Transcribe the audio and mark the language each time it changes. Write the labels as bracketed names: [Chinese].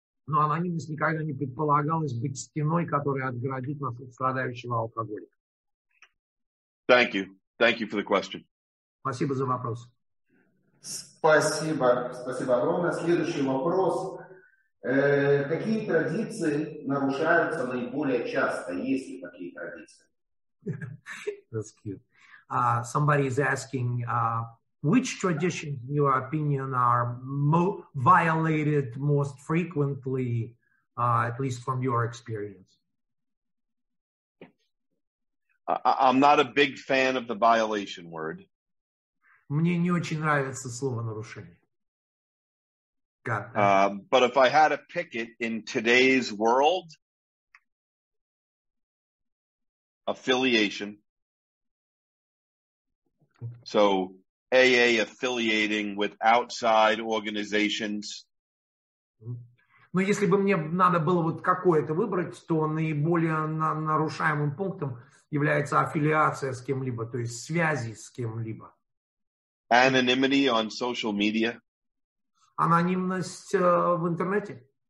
[Russian] Но анонимность никогда не предполагалась быть стеной, которая отгородит нас от страдающего алкоголика. [English] Thank you. Thank you for the question. [Russian] Спасибо за вопрос. Спасибо огромное. Следующий вопрос. Какие традиции нарушаются наиболее часто? Есть ли такие традиции? [English] That's cute. Somebody is asking, which traditions, in your opinion, are violated most frequently, at least from your experience? I'm not a big fan of the violation word. [Russian] Мне не очень нравится слово нарушение. [English] But if I had to pick it in today's world, affiliation. So AA affiliating with outside organizations. [Russian] Но если бы мне надо было вот какое-то выбрать, то наиболее нарушаемым пунктом является аффилиация с кем-либо, то есть связи с кем-либо. [English] Anonymity on social media. [Russian] Анонимность в интернете.